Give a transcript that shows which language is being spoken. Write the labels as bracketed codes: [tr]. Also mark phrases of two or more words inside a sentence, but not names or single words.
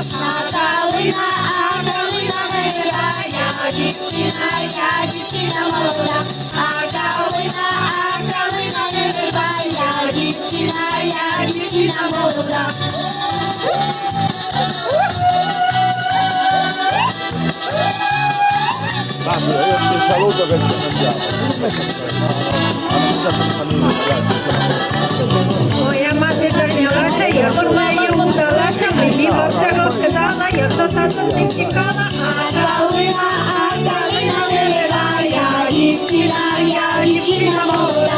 [uk] А калина вирає, я дівчина молода. А калина не вирає, я дівчина молода. [it] Massimo, io ti saluto perché [uk] Моя мати зайнялася, я до неї удалася, мені бабця розказала, як за татом не тікала. А калина вирає, я дівчина молода.